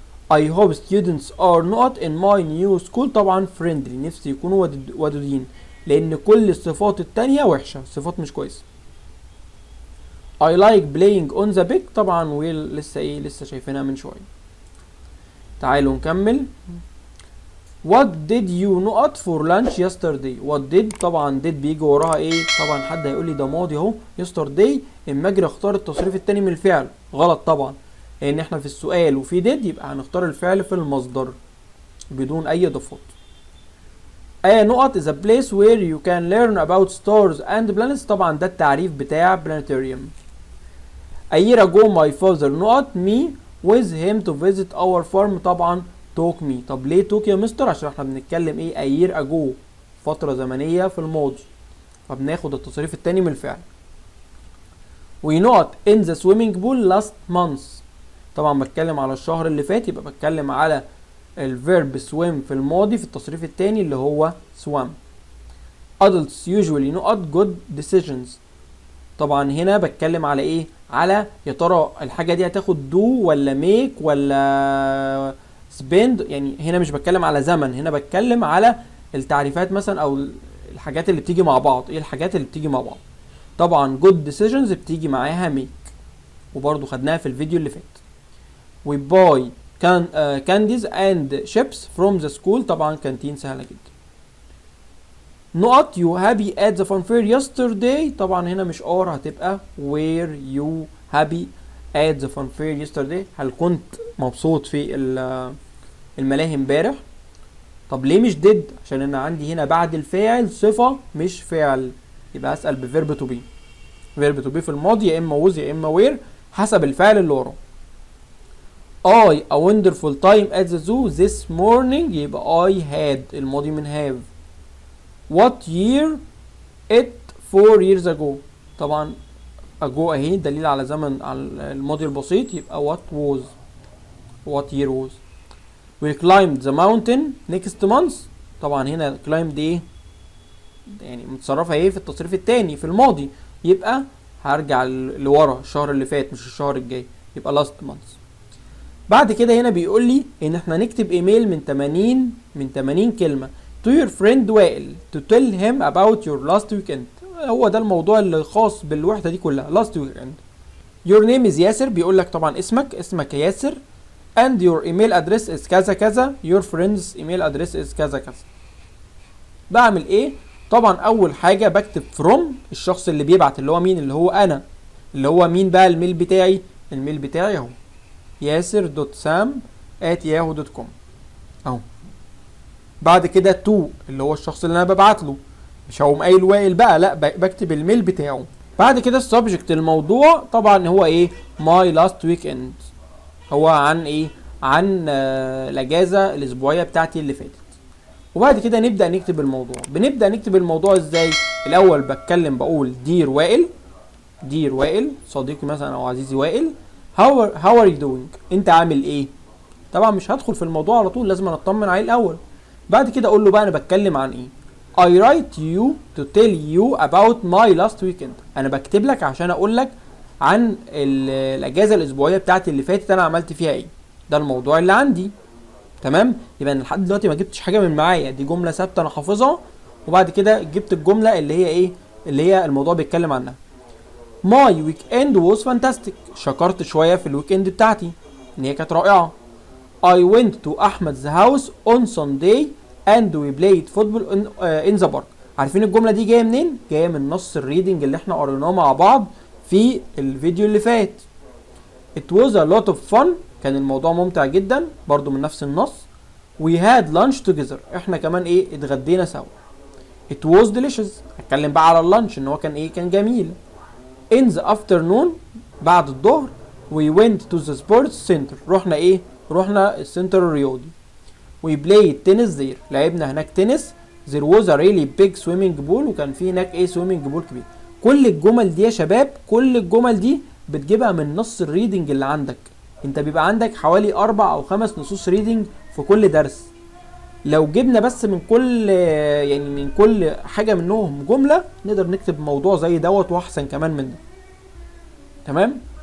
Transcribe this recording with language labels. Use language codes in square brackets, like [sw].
[en] I hope students are not in my new school. [ar] طبعا friendly نفسي يكونوا ودودين، لان كل الصفات التانية وحشة، صفات مش كويسة. [en] I like playing on the big. [ar] طبعا ويل لسه شايفينها من شوية. تعالوا نكمل. [en] What did you not for lunch yesterday. What did [ar] طبعا did بيجي وراها ايه؟ طبعا حد هيقول لي ده ماضي اهو yesterday، اما اجي اختار التصريف التاني من الفعل غلط طبعا، لان احنا في السؤال وفي did يبقى هنختار الفعل في المصدر بدون اي اضافات. [en] نقط is a place where you can learn about stars and planets. [ar] طبعا ده التعريف بتاع planetarium. [en] A year ago my father نقط me with him to visit our farm. طبعا took me. [ar] طب ليه took يا مستر؟ عشان احنا بنتكلم ايه [en] a year ago، [ar] فترة زمنية في الماضي، فبناخد التصريف التاني من الفعل. [en] we not in the swimming pool last month. [ar] طبعا بتكلم على الشهر اللي فات، يبقى بتكلم على الفيرب swim في الماضي في التصريف التاني اللي هو swam. [en] adults usually not good decisions. [ar] طبعا هنا بتكلم على ايه؟ على يا ترى الحاجة دي هتاخد do ولا make ولا spend. يعني هنا مش بتكلم على زمن، هنا بتكلم على التعريفات مثلا او الحاجات اللي بتيجي مع بعض. ايه الحاجات اللي بتيجي مع بعض؟ طبعا [en] good decisions [ar] بتيجي معاها make، وبرضو خدناها في الفيديو اللي فات. [en] we buy candies and chips from the school. [ar] طبعا كانتين سهلة جدا. [en] نقط you happy at the fun fair yesterday. [ar] طبعا هنا مش [en] are، [ar] هتبقى [en] were you happy at the fun fair yesterday. [ar] هل كنت مبسوط في الملاهي امبارح؟ طب ليه مش did؟ عشان انا عندي هنا بعد الفاعل صفة مش فعل، يبقى اسأل بverb to be. [en] verb to be [ar] في الماضي يا اما was يا اما were حسب الفعل اللي وراه. [en] I a wonderful time at the zoo this morning. [ar] يبقى [en] I had [ar] الماضي من have. [en] What year it 4 years ago. [ar] طبعا ago اهي دليل على زمن، على الماضي البسيط، يبقى [en] what year was. We climbed the mountain next month. [ar] طبعا هنا climbed ايه؟ يعني متصرفة ايه في التصريف التاني في الماضي، يبقى هرجع لورا الشهر اللي فات مش الشهر الجاي، يبقى [en] last month. [ar] بعد كده هنا بيقول لي ان احنا نكتب ايميل من 80 كلمة [en] to your friend وائل to tell him about your last weekend. [ar] هو ده الموضوع اللي خاص بالوحدة دي كلها [en] last weekend. your name is ياسر، [ar] بيقول لك طبعا اسمك ياسر، [en] and your email address is [ar] كذا كذا، [en] your friend's email address is كذا كذا. [ar] بعمل ايه؟ طبعا اول حاجة بكتب from الشخص اللي بيبعت اللي هو مين؟ اللي هو انا. اللي هو مين بقى الميل بتاعي؟ الميل بتاعي اهو yasir.sam@yahoo.com اهو. بعد كده تو اللي هو الشخص اللي انا ببعت له، مش هقوم قايل وائل بقى، لا بكتب الميل بتاعه. بعد كده السبجكت الموضوع طبعا هو ايه؟ [en] my last weekend. [ar] هو عن ايه؟ عن الاجازه الاسبوعيه بتاعتي اللي فاتت. وبعد كده نبدا نكتب الموضوع. بنبدا نكتب الموضوع ازاي؟ الاول بتكلم بقول دير وائل صديقي مثلا او عزيزي وائل، [en] how are you doing؟ [ar] انت عامل ايه؟ طبعا مش هدخل في الموضوع على طول، لازم اطمن عليه الاول. بعد كده اقول له بقى انا بتكلم عن ايه. [en] I write you to tell you about my last weekend. [ar] انا بكتب لك عشان اقول لك عن الاجازه الاسبوعيه بتاعتي اللي فاتت انا عملت فيها ايه. ده الموضوع اللي عندي. تمام؟ يبقى انا لحد دلوقتي ما جبتش حاجه من معايا، دي جمله ثابته انا حافظها، وبعد كده جبت الجمله اللي هي ايه؟ اللي هي الموضوع بيتكلم عنها. [en] My weekend was fantastic. [ar] شكرت شويه في الويك اند بتاعتي ان هي كانت رائعه. [en] I went to Ahmed's house on Sunday and we played football in the park. [ar] عارفين الجملة دي جاية منين؟ جاية من نص الريدنج اللي احنا قريناه مع بعض في الفيديو اللي فات. [en] It was a lot of fun. [ar] كان الموضوع ممتع جدا برضو من نفس النص. [en] We had lunch together. [ar] احنا كمان ايه اتغدينا سوا. [en] It was delicious. [ar] هتكلم بقى على اللانش ان هو كان ايه كان جميل. [en] In the afternoon [ar] بعد الظهر [en] we went to the sports center. [ar] رحنا ايه رحنا السنتر الرياضي. [en] We played tennis there. [ar] لعبنا هناك تنس. [en] There was a really big swimming pool. [ar] وكان في هناك ايه [en] swimming pool [ar] كبير. كل الجمل دي يا شباب كل الجمل دي بتجيبها من نص الريدنج اللي عندك. انت بيبقى عندك حوالي 4 أو 5 نصوص ريدنج في كل درس. لو جبنا بس من كل يعني من كل حاجة منهم جملة نقدر نكتب موضوع زي دوت واحسن كمان من ده. تمام.